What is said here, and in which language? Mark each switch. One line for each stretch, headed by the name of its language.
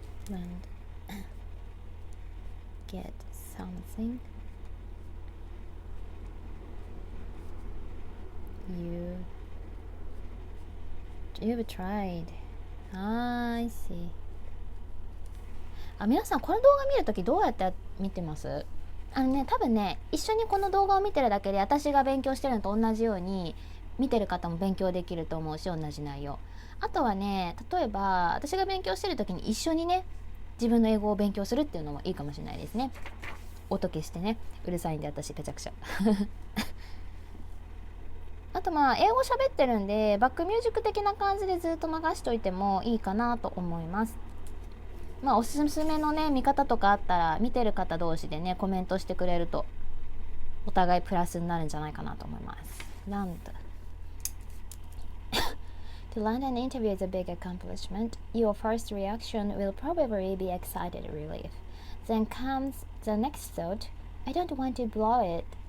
English: Land Get something you've tried. I see.
Japanese: 皆さんこの動画見るときどうやって見てます？多分ね、一緒にこの動画を見てるだけで私が勉強してるのと同じように見てる方も勉強できると思うし、同じ内容。あとはね、例えば私が勉強してる時に一緒にね自分の英語を勉強するっていうのもいいかもしれないですね。音消してね、うるさいんで私ぺちゃくちゃあと英語喋ってるんでバックミュージック的な感じでずっと流しといてもいいかなと思います。おすすめのね見方とかあったら、見てる方同士でねコメントしてくれるとお互いプラスになるんじゃないかなと思います。
English: To land an interview is a big accomplishment. Your first reaction will probably be excited relief. Then comes the next thought. I don't want to blow it.